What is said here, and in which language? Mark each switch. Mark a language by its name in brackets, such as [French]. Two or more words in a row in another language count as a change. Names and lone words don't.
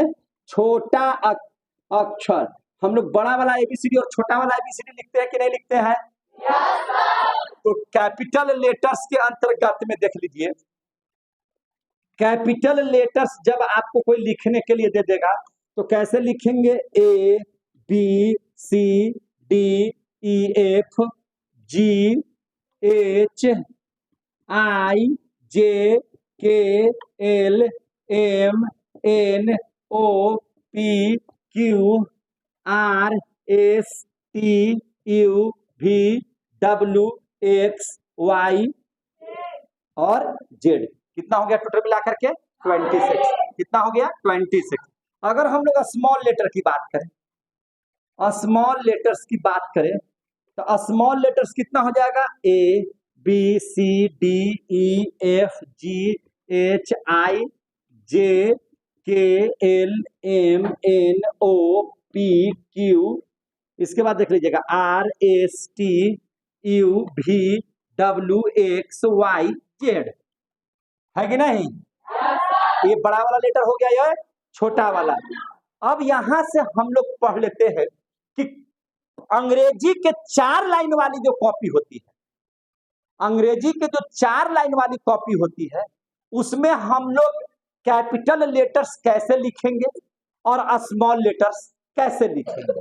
[Hindi] छोटा अक्षर। हम लोग बड़ा वाला ABCD और छोटा वाला ABCD लिखते हैं कि नहीं लिखते हैं? तो [English] capital letters [Hindi] के अंतर्गत में देख लीजिए, [English] capital letters [Hindi] जब आपको कोई लिखने के लिए दे देगा तो कैसे लिखेंगे? [English] A B C D E F G H I J K L M N O P Q R S T U V W X Y और Z। [Hindi] कितना हो गया टोटल मिला करके? 26। कितना हो गया? 26। अगर हम लोग [English] small letter [Hindi] की बात करें, [English] small letters [Hindi] की बात करें तो [English] small letters [Hindi] कितना हो जाएगा? [English] A B C D E F G H I J K L M N O P Q, [Hindi] इसके बाद देख लीजिएगा [English] R S T U V W X Y Z, [Hindi] है कि नहीं? ये बड़ा वाला लेटर हो गया, ये छोटा वाला। अब यहां से हम लोग पढ़ लेते हैं कि अंग्रेजी के 4 लाइन वाली जो कॉपी होती है, अंग्रेजी के जो 4 लाइन वाली कॉपी होती है, उसमें हम लोग [English] capital letters [Hindi] कैसे लिखेंगे और [English] small letters [Hindi] कैसे लिखेंगे?